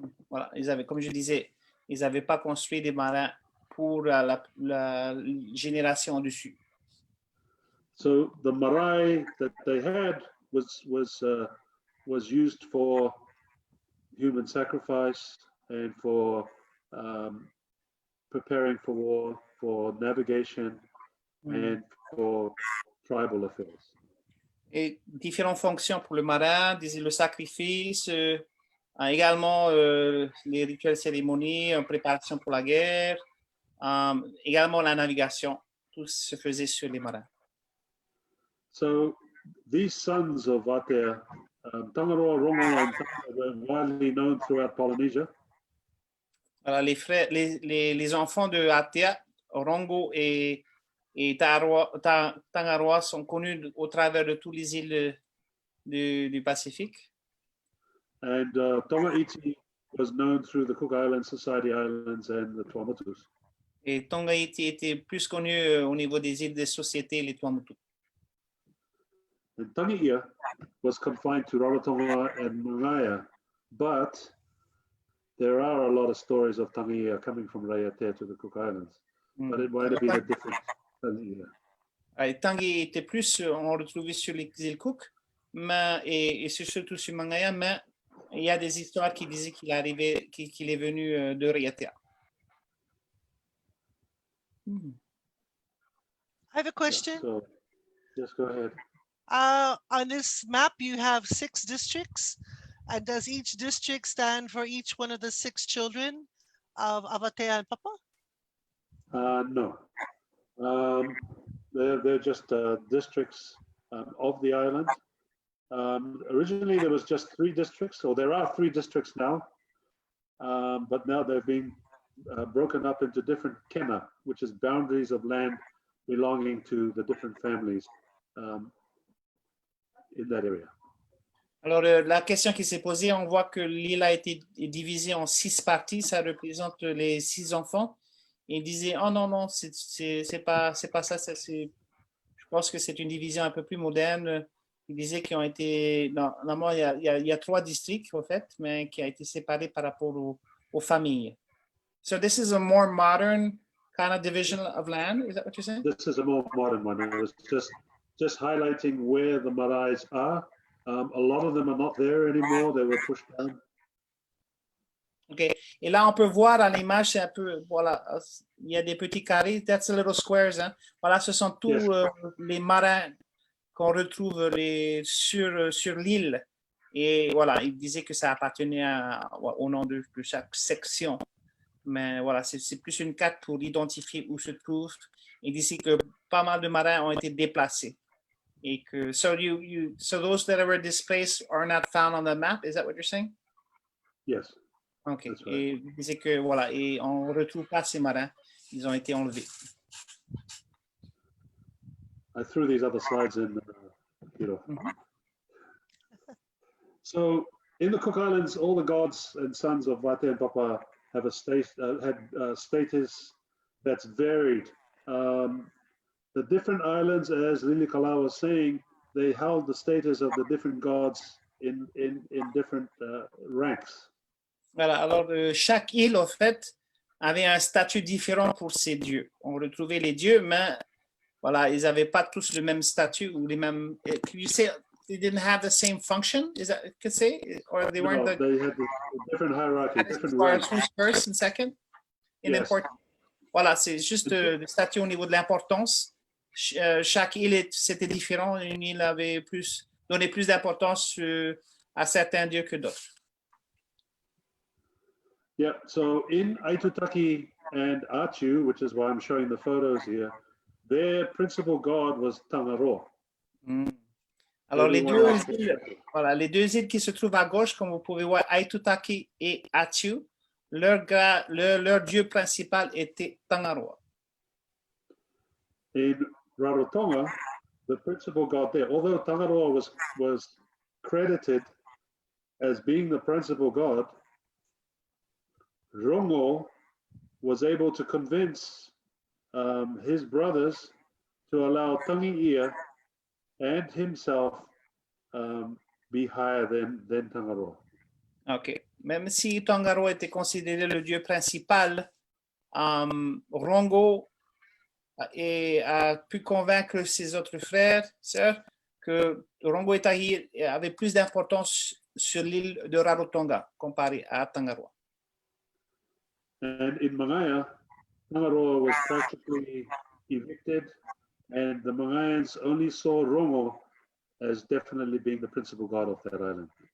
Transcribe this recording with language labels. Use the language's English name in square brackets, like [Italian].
[French] Voilà, comme je disais, ils n'avaient pas construit des marins pour la génération dessus. [English] So the marae that they had was used for human sacrifice and for preparing for war, for navigation, and for tribal affairs. [French] Et différentes fonctions pour le marin, le sacrifice, également les rituels cérémonies, préparation pour la guerre, également la navigation, tout se faisait sur les marins. [English] So these sons of Vatea, Tangaroa, Rongo, and Tanga were widely known throughout Polynesia. [French] Alors, les enfants de Vatea, Rongo et Tangaroa sont connus au travers de toutes les îles du Pacifique. [English] And Tonga Iti was known through the Cook Islands, Society Islands, and the Tuamotus. [French] Et Tonga Iti était plus connu au niveau des îles des sociétés, les Tuamotu. [English] And Tangi'ia was confined to Rarotonga and Mangaia, but there are a lot of stories of Tangi'ia coming from Raiatea to the Cook Islands. But it might have been a different Tangi'ia. [French] Tangi était plus, on retrouvait sur les îles Cook, mais, et surtout sur Mangaia, mais il y a des histoires qui disaient qu'il est venu de Raiatea. [English] I have a question. So, yes, go ahead. On this map, you have 6 districts. And does each district stand for each one of the 6 children of Vatea and Papa? No. They're just districts of the island. Originally, there was just 3 districts, or there are 3 districts now. But now they've been broken up into different kena, which is boundaries of land belonging to the different families in that area. [French] Alors, la question qui s'est posée, on voit que l'île a été divisée en 6 parties, ça représente les 6 enfants. Et il disait, oh non, non, c'est pas ça, je pense que c'est une division un peu plus moderne. Il disait qu'ils ont été, normalement, il y a 3 districts, en fait, mais qui a été séparés par rapport aux familles. [English] So this is a more modern kind of division of land, is that what you're saying? This is a more modern one. It was just highlighting where the maraes are. A lot of them are not there anymore. They were pushed down. OK. [French] Et là, on peut voir à l'image, c'est un peu, voilà, il y a des petits carrés. [English] That's a little squares. [French] Hein. Voilà, ce sont tous les marins qu'on retrouve sur l'île. Et voilà, il disait que ça appartenait au nom de chaque section. Mais voilà, c'est plus une carte pour identifier où se trouve. Il disait que pas mal de marins ont été déplacés. Et que, [English] so those that were displaced are not found on the map, is that what you're saying? Yes. OK. That's right. [French] Et il disait que, voilà, et on ne retrouve pas ces marins. Ils ont été enlevés. [English] I threw these other slides in, So in the Cook Islands, all the gods and sons of Vatea and Papa have had status that's varied. The different islands, as Lilikalā was saying, they held the status of the different gods in different ranks. [French] Voilà, alors chaque île, en fait, avait un statut différent pour ses dieux. On retrouvait les dieux, mais voilà, ils n'avaient pas tous le même statut ou les mêmes. [English] Can you say they didn't have the same function? Is that could say, or they weren't? No, they had a different hierarchy, different ranks. Who's first and second in Yes. importance. [French] Voilà, c'est juste le statut au niveau de l'importance. Chaque île c'était différent. Une île avait donné plus d'importance à certains dieux que d'autres. [English] Yeah, so in Aitutaki and Atiu, which is why I'm showing the photos here, their principal god was Tangaroa. [French] Alors, les deux îles qui se trouvent à gauche, comme vous pouvez voir, Aitutaki et Atiu, leur dieu principal était Tangaroa. [English] In Rarotonga, the principal god there, although Tangaroa was credited as being the principal god, Rongo was able to convince his brothers to allow Tangi'ia and himself be higher than Tangaroa. OK. [French] Même si Tangaroa était considéré le dieu principal, Rongo a pu convaincre ses autres frères, sœurs, que Rongo et Tahi avaient plus d'importance sur l'île de Rarotonga comparé à Tangaroa. [English] And in Mangaia, Tangaroa was practically evicted, and the Mangaians only saw Rongo as definitely being the principal god of that island.